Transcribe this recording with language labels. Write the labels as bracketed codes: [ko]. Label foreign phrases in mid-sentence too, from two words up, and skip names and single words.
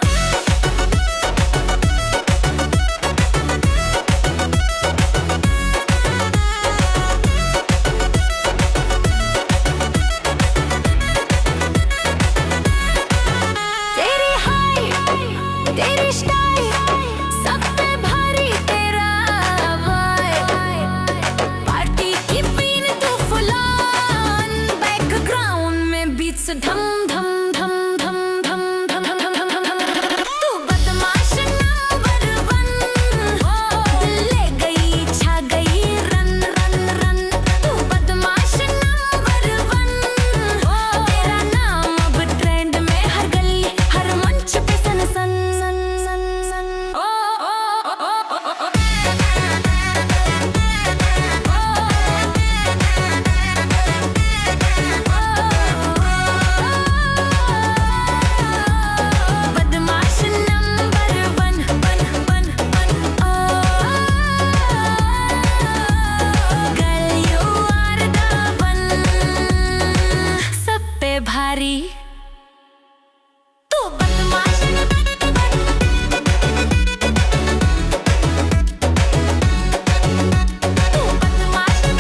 [hi] तेरी हाइट, तेरी स्टाइल, सब पे भारी तेरा वाइब। पार्टी की क्वीन तू [en] full on, [hi] बैकग्राउंड में बीट्स धम धम धम धम धम धम धम धम धम। तू बदमाश [en] number one, [hi] दिल ले गई छा गई [en] run run run. [hi] तू बदमाश [en] number one, [hi] तेरा नाम अब ट्रेंड में हर गली हर मंच पे सन सन सन सन सन। [en] ओ ओ ओ ओ बदमाश number one one one one. girl you are the one, [hi] सब पे भारी। तू बदमाश तू बदमाश।